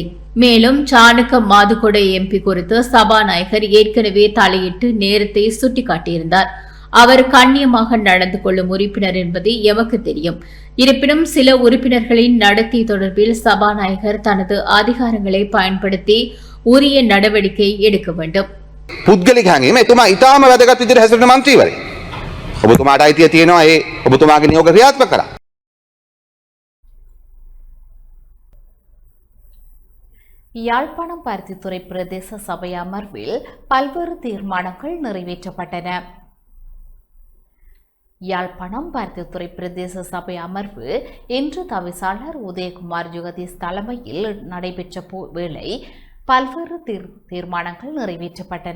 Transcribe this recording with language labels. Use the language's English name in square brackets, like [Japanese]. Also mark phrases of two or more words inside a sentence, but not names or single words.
[Tamil] மேலும் சாணக்க மாதுகொடை எம்பி குறித்து சபாநாயகர் ஏற்கனவே தலையிட்டு நேரத்தை சுட்டிக்காட்டியிருந்தார். அவர் கண்ணியமாக நடந்து கொள்ளும் உறுப்பினர் என்பது எமக்கு தெரியும். இருப்பினும் சில உறுப்பினர்களின் நடத்தை தொடர்பில் சபாநாயகர் தனது அதிகாரங்களை பயன்படுத்தி உரிய நடவடிக்கை எடுக்க வேண்டும். [Sinhala] පුද්ගලික හැඟීම එතුමා ඉතාම වැදගත් විදිහට හැසිරෙන මන්ත්‍රීවරයෙක්. ඔබතුමාට අයිතිය තියෙනවා ඒ ඔබතුමාගේ නියෝග ක්‍රියාත්මක කරන්න. [Tamil] யாழ்ப்பாணம் பருத்தித்துறை பிரதேச சபை அமர்வில் பல்வேறு தீர்மானங்கள் நிறைவேற்றப்பட்டன. யாழ்ப்பாணம் பருத்தித்துறை பிரதேச சபை அமர்வு இன்று தவிசாளர் உதயகுமார் ஜுகதீஷ் தலைமையில் நடைபெற்ற வேளை பல்வேறு தீர்மானங்கள் நிறைவேற்றப்பட்டன.